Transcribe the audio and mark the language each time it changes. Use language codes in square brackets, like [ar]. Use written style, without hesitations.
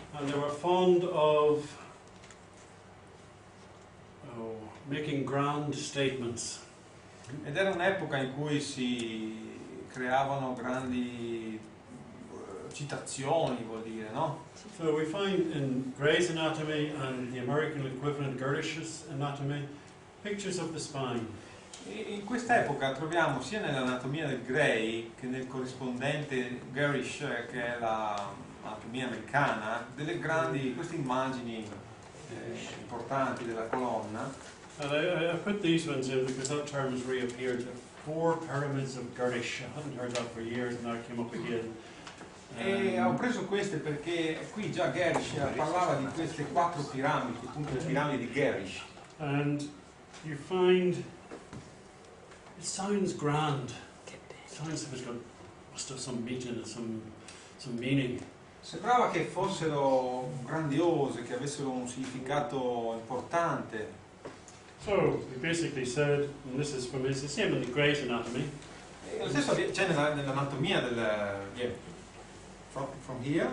[en] And they were fond of making grand statements. [it] ed era un'epoca in cui si creavano grandi citazioni, vuol dire, no? [en] So we find in Gray's Anatomy and the American equivalent Girdish's Anatomy pictures of the spine. [it] In quest'epoca troviamo sia nell'anatomia del Gray che nel corrispondente Garish, che è l'anatomia americana, delle grandi, queste immagini importanti della colonna. [en] And I put these ones in because that term has reappeared. The 4 pyramids of Girdish. I hadn't heard that for years and now it came up again. [it] E ho preso queste perché qui già Garish parlava di queste 4 piramidi, appunto le piramidi di Garish. [en] And you find it sounds grand. It sounds like must have some meat in it, some meaning. [it] Sembrava che fossero grandiose, che avessero un significato importante. [en] So he basically said, and this is from it's the same in the Gray's Anatomy. [it] E lo stesso c'è nell'anatomia del [en] from here.